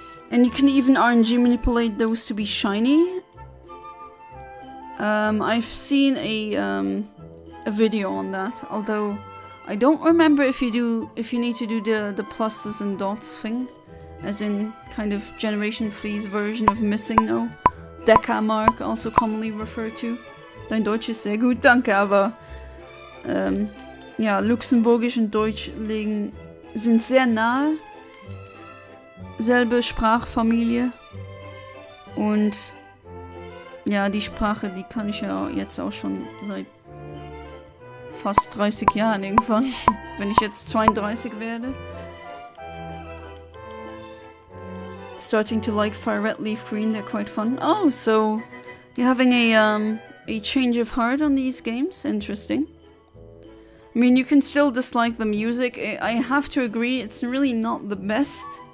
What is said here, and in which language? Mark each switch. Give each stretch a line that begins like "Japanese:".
English: And you can even RNG manipulate those to be shiny. I've seen a video on that, although I don't remember if you need to do the pluses and dots thing, as in kind of Generation 3's version of missing no. Dekamark, also commonly referred to.
German: Dein Deutsch ist sehr gut, danke, aber ja, Luxemburgisch und Deutsch sind sehr nahe. Selbe Sprachfamilie. Und ja, die Sprache, die kann ich ja jetzt auch schon seit fast 30 Jahren irgendwann, wenn ich jetzt 32 werde.
English: Starting to like Fire Red, Leaf Green, they're quite fun. Oh, so you're having a change of heart on these games? Interesting. I mean, you can still dislike the music. I have to agree, it's really not the best.